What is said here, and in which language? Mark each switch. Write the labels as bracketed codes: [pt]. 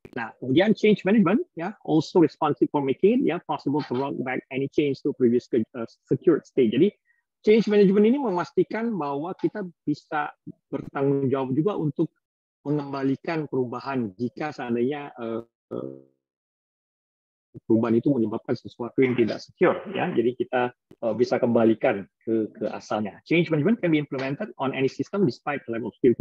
[id] Nah, kemudian [en] change management ya also responsible for making it possible to roll back any change to previous secured state. [id] Jadi change management ini memastikan bahwa kita bisa bertanggung jawab juga untuk mengembalikan perubahan jika seandainya perubahan itu menyebabkan sesuatu yang tidak secure, ya. Jadi kita bisa kembalikan ke asalnya. [en] Change management can be implemented on any system despite the level of security.